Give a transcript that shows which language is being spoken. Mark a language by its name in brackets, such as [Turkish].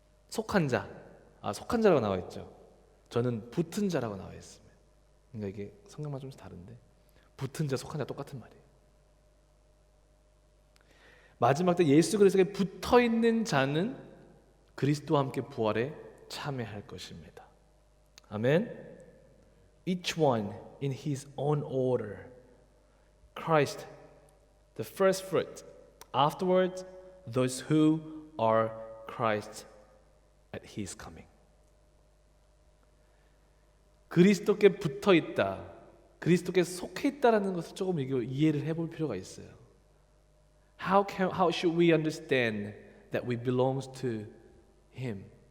[Korean] 속한 자. 속한 자라고 나와 있죠. 저는 붙은 자라고 나와 있습니다. 그러니까 이게 성경만 좀 다른데 붙은 자, 속한 자 똑같은 말이에요. 마지막 때 예수 그리스도에 붙어 있는 자는 그리스도와 함께 부활에 참여할 것입니다. 아멘. [English] Each one in his own order. Christ, the first fruit. Afterwards, those who are Christ at His coming. [Korean] 그리스도께 붙어 있다, 그리스도께 속해 있다라는 것을 조금 이해를 해볼 필요가 있어요. [English] How should we understand that we belongs to Him?